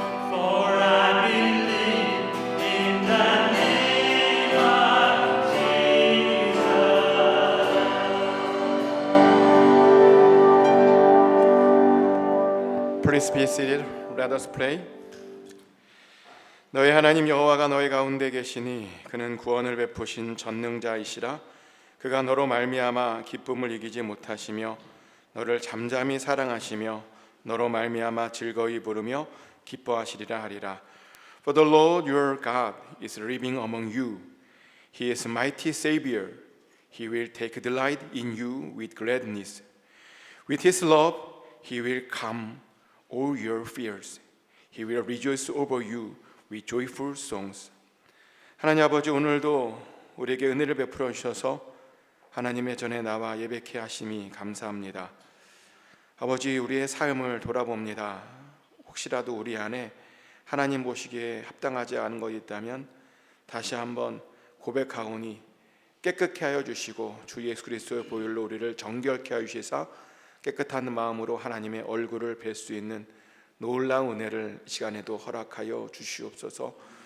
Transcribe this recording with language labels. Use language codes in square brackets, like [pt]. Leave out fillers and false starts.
[en] For I believe in the name of Jesus. Please be seated. Let us pray. [ko] 너희 하나님 여호와가 너희 가운데 계시니 그는 구원을 베푸신 전능자이시라. 그가 너로 말미암아 기쁨을 이기지 못하시며 너를 잠잠히 사랑하시며 너로 말미암아 즐거이 부르며 기뻐하시리라 하리라. [en] For the Lord your God is living among you. He is mighty Savior. He will take delight in you with gladness. With his love he will calm all your fears. He will rejoice over you with joyful songs. [ko] 하나님 아버지, 오늘도 우리에게 은혜를 베풀어 주셔서 하나님의 전에 나와 예배케 하심이 감사합니다. 아버지, 우리의 삶을 돌아봅니다. 혹시라도 우리 안에 하나님 보시기에 합당하지 않은 것이 있다면 다시 한번 고백하오니 깨끗게 하여 주시고 주 예수 그리스도의 보혈로 우리를 정결케 하여 주시사 깨끗한 마음으로 하나님의 얼굴을 뵐 수 있는 놀라운 은혜를 이 시간에도 허락하여 주시옵소서.